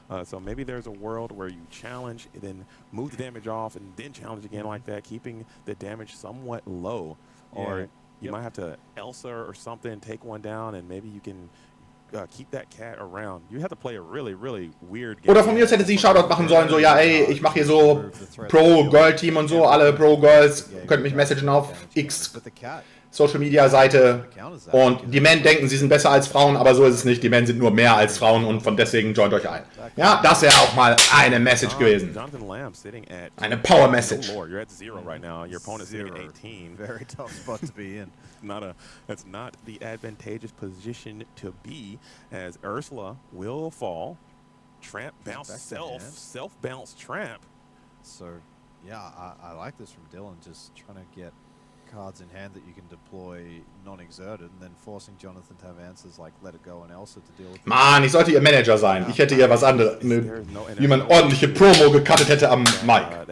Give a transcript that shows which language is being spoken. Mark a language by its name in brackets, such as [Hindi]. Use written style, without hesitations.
[English] So maybe there's a world where you challenge, then move the damage off, and then challenge again like that, keeping the damage somewhat low. Or you might have to Elsa or something, take one down, and maybe you can keep that cat around. You have to play a really, really weird game. [German] Oder von mir aus hätte sie Shoutout machen sollen, so, ja ey, ich mache hier so Pro-Girl-Team und so, alle Pro-Girls, könnt mich messagen auf X Social-Media-Seite und die Men denken, sie sind besser als Frauen, aber so ist es nicht, die Men sind nur mehr als Frauen und von deswegen joint euch ein. Ja, das wäre auch mal eine Message gewesen. Eine Power-Message. [English] You're at 0 right now. Your opponent's sitting at 18. Very tough spot to be in. That's not the advantageous position to be, as Ursula will fall. Tramp bounce, self bounce tramp. So, yeah, I like this from Dillon, just trying to get cards in hand that you can deploy non-exerted and then forcing Jonathan to have answers like Let It Go and Elsa to deal with. [German] Mann, ich sollte ihr Manager sein. Ich hätte ihr was anderes, wie man ordentliche Promo gecuttet hätte am Mic.